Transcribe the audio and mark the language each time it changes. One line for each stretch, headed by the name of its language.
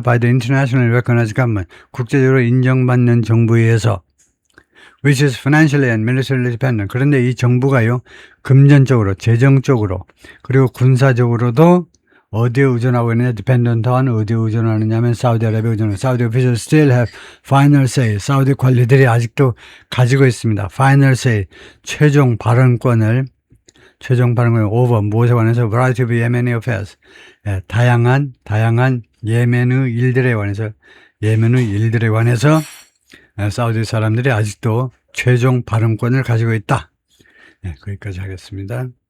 English: by the international recognized government
Korean: 국제적으로 인정받는 정부에 의해서
English: which is financially and militarily dependent.
Korean: 그런데 이 정부가요, 금전적으로, 재정적으로, 그리고 군사적으로도 어디에 의존하고 있느냐?
English: dependent on
Korean: 어디에 의존하느냐면 사우디아라비아에 의존하는
English: Saudi officials still have final say.
Korean: 사우디 관리들이 아직도 가지고 있습니다.
English: final say,
Korean: 최종 발언권을
English: over
Korean: 무엇에 관해서
English: variety of Yemeni affairs.
Korean: 다양한 예멘의 일들에 관해서 사우디 사람들이 아직도 최종 발언권을 가지고 있다. 거기까지 하겠습니다.